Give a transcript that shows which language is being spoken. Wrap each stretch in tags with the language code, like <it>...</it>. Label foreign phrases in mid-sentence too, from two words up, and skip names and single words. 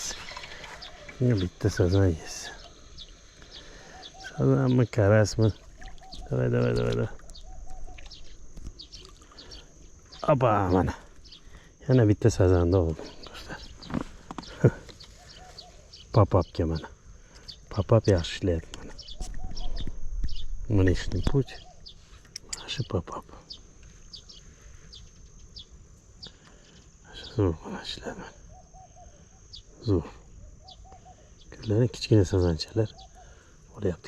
<uz>Bitta sazan yes. Sazanmi, karasmi? Davay. Appa, mana. Yana bitta sazanni oldim do'stlar. Pop-upga mana. Pop-up yaxshi ishlayapti mana.</uz> <ru>Mlечный путь.</ru> <uz>Mana shu pop-up. Zo'r mana ishlayapti. Zo'r. Ko'rlar, kichkina sazanchalar olyapti.</uz>